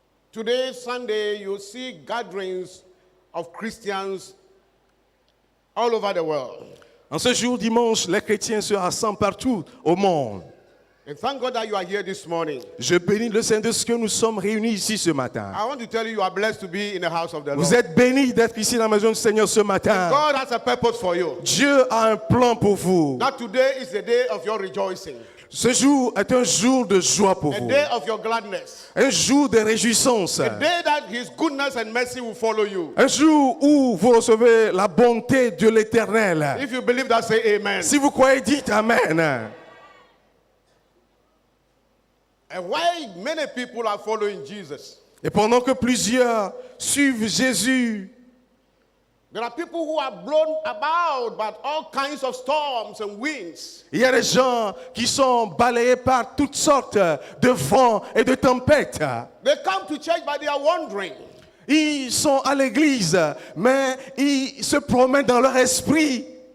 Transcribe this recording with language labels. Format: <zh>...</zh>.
<en>Today, Sunday, you see gatherings of Christians all over the world.</en> <fr>En ce jour dimanche, les chrétiens se rassemblent partout au monde.</fr> <en>And thank God that you are here this morning.</en> <fr>Je bénis le Seigneur de ce que nous sommes réunis ici ce matin.</fr> <en>I want to tell you, you are blessed to be in the house of the Lord.</en> <fr>Vous êtes bénis d'être ici dans la maison du Seigneur ce matin.</fr> <en>God has a purpose for you.</en> <fr>Dieu a un plan pour vous.</fr> <en>That today is the day of your rejoicing.</en> <fr>Ce jour est un jour de joie pour</fr> <en>A</en> <fr>vous.</fr> <en>day of your gladness.</en> <fr>Un jour de réjouissance.</fr> <en>A day that His goodness and mercy will follow you.</en> <fr>Un jour où vous recevez la bonté de l'Éternel.</fr> <en>If you believe that, say amen.</en> <fr>Si vous croyez, dites Amen.</fr> <en>And why many people are following Jesus?</en> <fr>Et pendant que plusieurs suivent Jésus,</fr> <en>There are people who are blown about by all kinds of storms and winds.</en> <fr>Il y a des gens qui sont balayés par toutes sortes de vents et de tempêtes.</fr> <en>They come to church, but they are wandering.</en> <fr>Ils sont à l'église, mais ils se promènent dans leur esprit.</fr>